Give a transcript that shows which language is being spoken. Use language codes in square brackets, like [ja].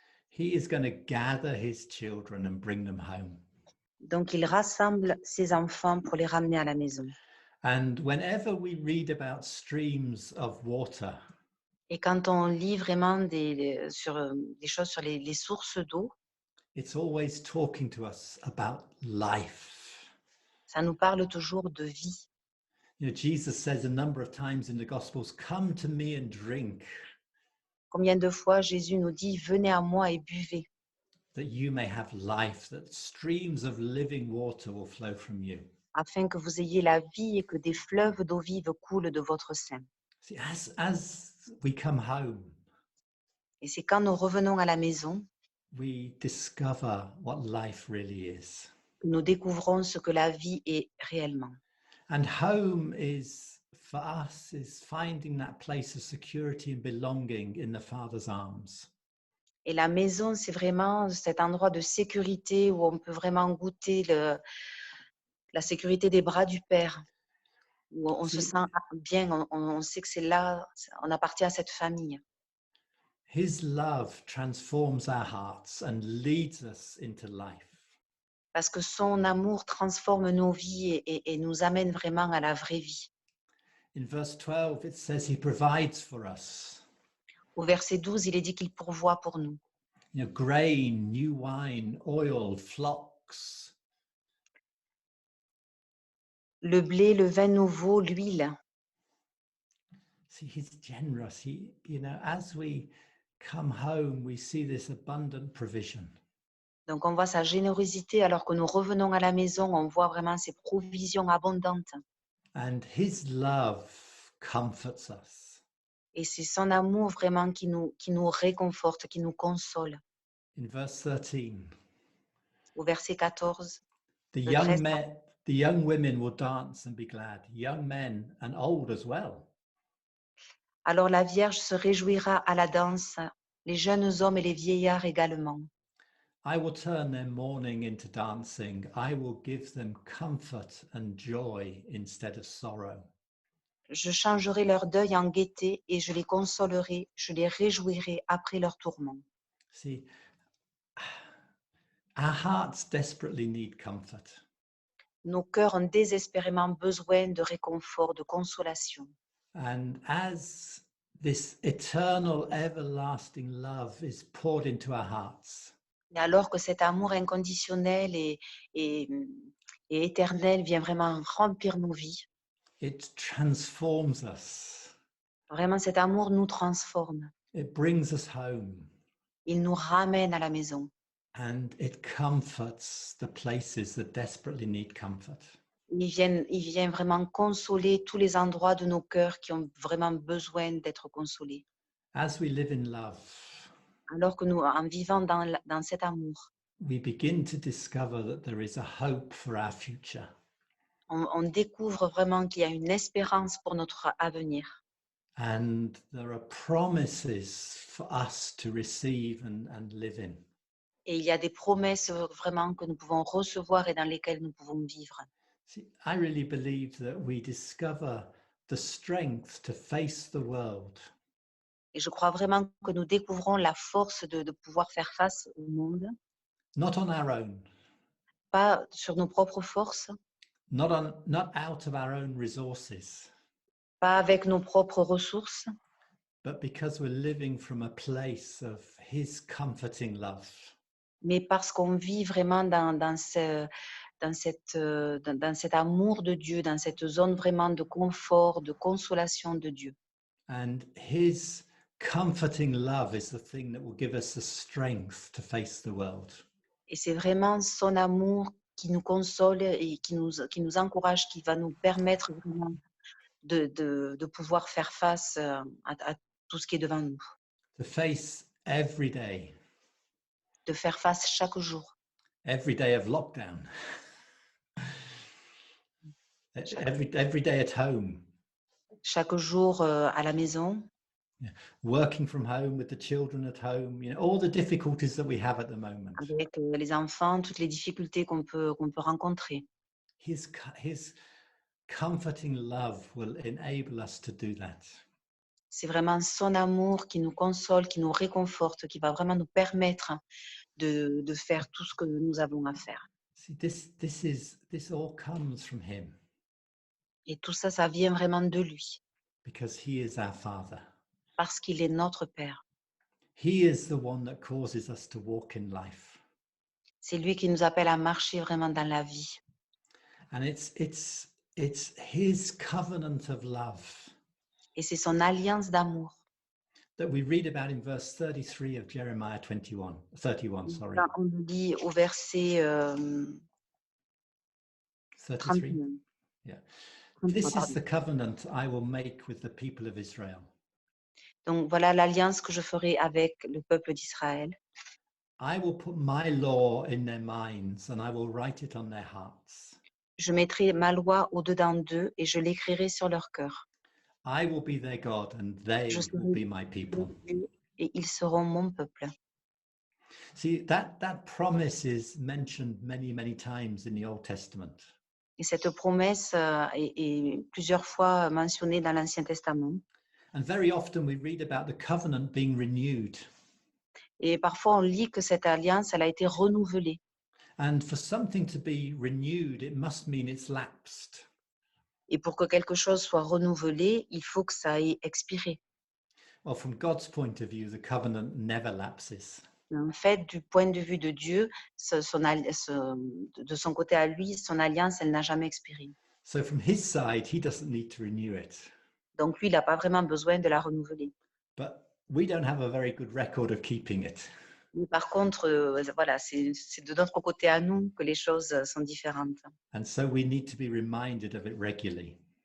[en] He is going to gather his children and bring them home. [fr] Donc il rassemble ses enfants pour les ramener à la maison. [en] And whenever we read about streams of water, [fr] Et quand on lit vraiment des choses sur les sources d'eau, [en] it's always talking to us about life. [fr] ça nous parle toujours de vie. [en] You know, Jesus says a number of times in the Gospels, "Come to me and drink, [fr] Combien de fois Jésus nous dit « Venez à moi et buvez » [en] that you may have life, that streams of living water will flow from you." [fr] afin que vous ayez la vie et que des fleuves d'eau vive coulent de votre sein. [en] See, as we come home, [fr] Et c'est quand nous revenons à la maison [en] we discover what life really is. [fr] que nous découvrons ce que la vie est réellement. [en] And home is, for us, is finding that place of security and belonging in the Father's arms. [fr] Et la maison, c'est vraiment cet endroit de sécurité où on peut vraiment goûter la sécurité des bras du Père, où on se sent bien, on sait que c'est là, on appartient à cette famille. [en] His love transforms our hearts and leads us into life. [fr] Parce que son amour transforme nos vies et nous amène vraiment à la vraie vie. [en] In verse 12, it says he provides for us. [fr] Au verset 12, il est dit qu'il pourvoit pour nous. [en] You know, grain, new wine, oil, flocks. [fr] Le blé, le vin nouveau, l'huile. [en] See, he's generous. As we come home, we see this abundant provision. [fr] Donc, on voit sa générosité alors que nous revenons à la maison, on voit vraiment ses provisions abondantes. [en] And his love comforts us. [fr] Et c'est son amour vraiment qui nous réconforte, qui nous console. [en] In verse 13, [fr] Au verset 14, [en] the young women will dance and be glad, young men and old as well. [fr] alors la Vierge se réjouira à la danse, les jeunes hommes et les vieillards également. [en] I will turn their mourning into dancing. I will give them comfort and joy instead of sorrow. [fr] Je changerai leur deuil en gaieté et je les consolerai, je les réjouirai après leur tourment. [en] See, our hearts desperately need comfort. [fr] Nos cœurs ont désespérément besoin de réconfort, de consolation. [en] And as this eternal, everlasting love is poured into our hearts, [fr] Et alors que cet amour inconditionnel et, et éternel vient vraiment remplir nos vies, [en] it transforms us. [fr] vraiment cet amour nous transforme. [en] It brings us home. [fr] Il nous ramène à la maison. [en] And it comforts the places that desperately need comfort. [fr] Il vient vraiment consoler tous les endroits de nos cœurs qui ont vraiment besoin d'être consolés. [en] As we live in love, [fr] Alors que nous, en vivant dans cet amour, [en] we begin to discover that there is a hope for our future. [fr] on découvre vraiment qu'il y a une espérance pour notre avenir. [en] And there are promises for us to receive and live in. [fr] Et il y a des promesses vraiment que nous pouvons recevoir et dans lesquelles nous pouvons vivre. [en] See, I really believe that we discover the strength to face the world, [fr] Et je crois vraiment que nous découvrons la force de pouvoir faire face au monde, [en] not on our own, [fr] pas sur nos propres forces, [en] not out of our own resources, [fr] pas avec nos propres ressources, [en] but because we're living from a place of His comforting love. [fr] mais parce qu'on vit vraiment dans cet amour de Dieu, dans cette zone vraiment de confort, de consolation de Dieu. [en] And His comforting love is the thing that will give us the strength to face the world. [fr] Et c'est vraiment son amour qui nous console et qui nous encourage, qui va nous permettre vraiment de pouvoir faire face à tout ce qui est devant nous, [en] To face every [fr] de faire face chaque jour, [en] day of lockdown, every day at home, [fr] chaque jour à la maison, [en] working from home with the children at home, all the difficulties that we have at the moment. [fr] avec les enfants, toutes les difficultés qu'on peut rencontrer. [en] His comforting love will enable us to do that. [fr] C'est vraiment son amour qui nous console, qui nous réconforte, qui va vraiment nous permettre de faire tout ce que nous avons à faire. [en] See, this all comes from Him [fr] Et tout ça, ça vient vraiment de lui, [en] because He is our Father. [fr] parce qu'il est notre Père. [en] He is the one that causes us to walk in life. [fr] C'est lui qui nous appelle à marcher vraiment dans la vie. [en] And it's His covenant of love [fr] Et c'est son alliance d'amour. [en] that we read about in verse 33 of Jeremiah 31, sorry. [fr] Là, on nous dit au verset [en] 33. [fr] 31. [en] Yeah. [fr] 33, [en] This is [fr] pardon. [en] the covenant I will make with the people of Israel. [fr] Donc voilà l'alliance que je ferai avec le peuple d'Israël. [en] I will put my law in their minds and I will write it on their hearts. [fr] Je mettrai ma loi au-dedans d'eux et je l'écrirai sur leur cœur. [en] I will be their God and they [fr] Je [en] will be [fr] serai [en] my people. [fr] Dieu et ils seront mon peuple. [en] See, that promise is mentioned many times in the Old Testament. [fr] Et cette promesse est plusieurs fois mentionnée dans l'Ancien Testament. [en] And very often we read about the covenant being renewed. [fr] Et parfois, on lit que cette alliance, elle a été renouvelée. [en] And for something to be renewed, it must mean it's lapsed. [fr] Et pour que quelque chose soit renouvelé, il faut que ça ait expiré. [en] Well, from God's point of view, the covenant never lapses. [fr] En fait, du point de vue de Dieu, de son côté à lui, son alliance, elle n'a jamais expiré. [en] So from his side, he doesn't need to renew it. [fr] Donc lui, il n'a pas vraiment besoin de la renouveler. [en] But we don't have a very good record of keeping it. [fr] Mais par contre, voilà, c'est de notre côté à nous que les choses sont différentes. [en] And so we need to be reminded of it regularly.